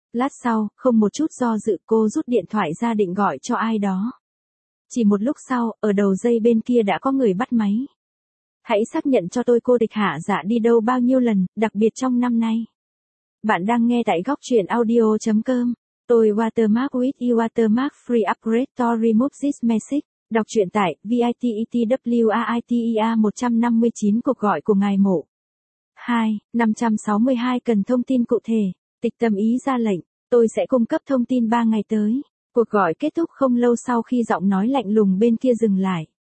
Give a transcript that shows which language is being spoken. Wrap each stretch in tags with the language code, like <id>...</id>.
<vi>Lát sau, không một chút do dự, cô rút điện thoại ra định gọi cho ai đó. Chỉ một lúc sau, ở đầu dây bên kia đã có người bắt máy. Hãy xác nhận cho tôi cô Tịch Hạ Dạ đi đâu bao nhiêu lần, đặc biệt trong năm nay. Bạn đang nghe tại gocchuyenaudio.com. Tôi</vi> <en>watermark with you, watermark free upgrade to remove this message.</en> <vi>Đọc truyện tại VITETWAITER 159 cuộc gọi của ngài mộ. 2.562 cần thông tin cụ thể. Tịch Tâm Ý ra lệnh, tôi sẽ cung cấp thông tin 3 ngày tới. Cuộc gọi kết thúc không lâu sau khi giọng nói lạnh lùng bên kia dừng lại.</vi>